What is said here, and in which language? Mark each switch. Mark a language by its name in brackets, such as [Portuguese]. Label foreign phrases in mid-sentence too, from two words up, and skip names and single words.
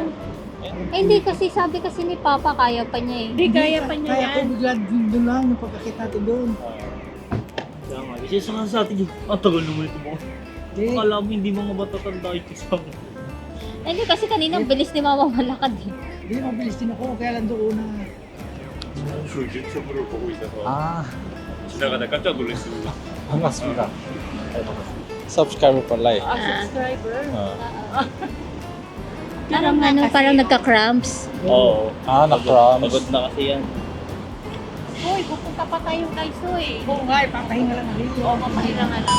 [Filipino] Eh, hindi kasi sabi kasi ni Papa kaya pa niya eh. Hindi, kaya pa niya Kaya yan. ko bigla doon lang yung pagkakita natin doon. Kaya nga, isa sa atin yung ang tagal naman ito mo. Hindi, Akala mo hindi mga matatanda ito sa mo. Eh, hindi kasi kanina ang bilis ni Mama malakad eh. hindi mabilis din ako, kaya lang doon na. [Korean] 유튜브를 보고 있어서 아, 지나가다 깜짝 놀랐습니다. 반갑습니다. [Filipino] Subscriber pala eh. Subscriber. Parang ano, parang nagka-cramps. Oo. Ah, na-cramps. Pagod na kasi yan. Hoy, pupunta pa tayong Daiso eh. Oo nga, papahinga lang ako dito. Oo, mapahinga nga lang.